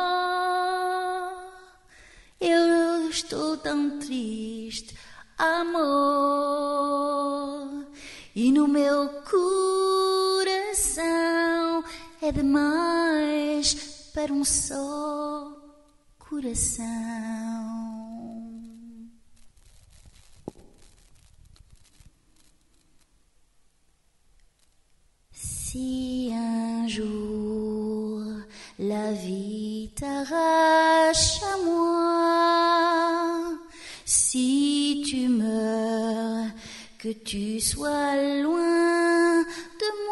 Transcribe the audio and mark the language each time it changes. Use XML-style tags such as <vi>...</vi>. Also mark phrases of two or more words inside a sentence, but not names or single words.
<pt>Eu estou tão triste, amor. E no meu coração é demais para um só coração.</pt> <fr>Si un jour la vie t'arrache à moi, si tu meurs, que tu sois loin de</fr>